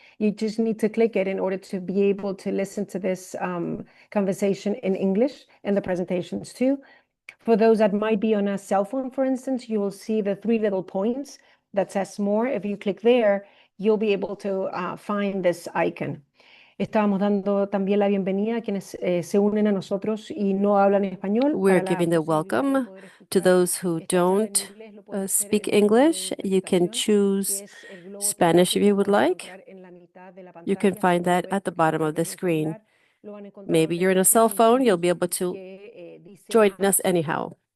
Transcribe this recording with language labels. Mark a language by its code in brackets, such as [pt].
[en] You just need to click it in order to be able to listen to this conversation in English and the presentations too. For those that might be on a cell phone, for instance, you will see the three little points that says more. If you click there, you'll be able to find this icon. [es] Estábamos dando también la bienvenida a quienes se unen a nosotros y no hablan español. [en] We're giving the welcome to those who don't speak English. You can choose Spanish if you would like. You can find that at the bottom of the screen. Maybe you're in a cell phone, you'll be able to join us anyhow.